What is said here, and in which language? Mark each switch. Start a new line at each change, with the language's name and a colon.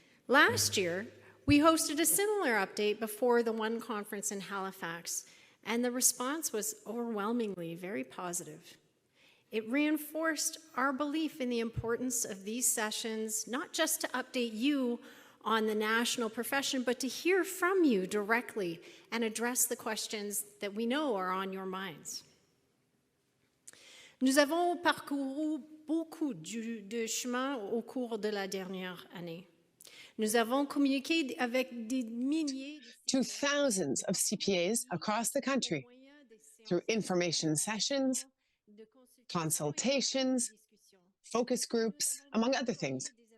English: Last year, we hosted a similar update before the One conference in Halifax, and the response was overwhelmingly very positive. It reinforced our belief in the importance of these sessions, not just to update you on the national profession, but to hear from you directly and address the questions that we know are on your minds.
French: Nous avons parcouru beaucoup de chemin au cours de la dernière année. Nous avons communiqué avec des milliers
English: to thousands of CPAs across the country through information sessions, consultations, focus groups, among other things.